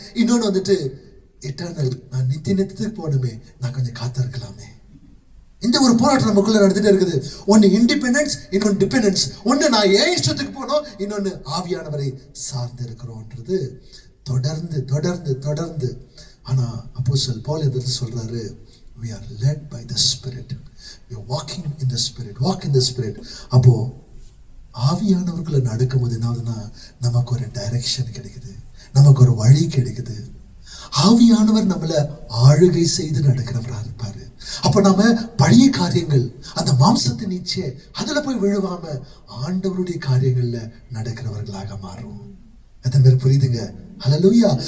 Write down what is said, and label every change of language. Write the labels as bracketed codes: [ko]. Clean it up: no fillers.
[ta] இன்னொன்னு வந்துட்டு எட்டர்னல், நான் நித்தியத்துக்கு போகணுமே, நான் கொஞ்சம் காத்திருக்கலாமே. இந்த ஒரு போராட்டம் நமக்குள்ள நடந்துட்டே இருக்குது. ஒன்னு இண்டிபெண்டன்ஸ், இன்னொன்னு டிபெண்டன்ஸ். ஒன்னு நான் ஏன் இஷ்டத்துக்கு போனோம், இன்னொன்னு ஆவியானவரை சார்ந்து இருக்கிறோம்ன்றது தொடர்ந்து தொடர்ந்து தொடர்ந்து. ஆனா அப்போஸ்தலன் பவுல் எதை சொல்றாரு? [en] we are led by the spirit, we are walking in the spirit, walk in the spirit. [ta] அப்போ ஆவியானவர்களை நடக்கும்போது என்ன ஆகுதுன்னா, நமக்கு ஒரு டைரக்ஷன் கிடைக்குது, நமக்கு ஒரு வழி கிடைக்குது. ஆவியானவர் நம்மள ஆளுகை செய்து நடக்கிறவரா இருப்பாரு. அப்ப நாம பழைய காரியங்கள், அந்த மாம்சத்தின் இச்சை, அதுல போய் விழுவாம ஆண்டவருடைய காரியங்கள்ல நடக்கிறவர்களாக மாறும். எத்தனை பேர் புரியுதுங்க? ஹல்லேலூயா.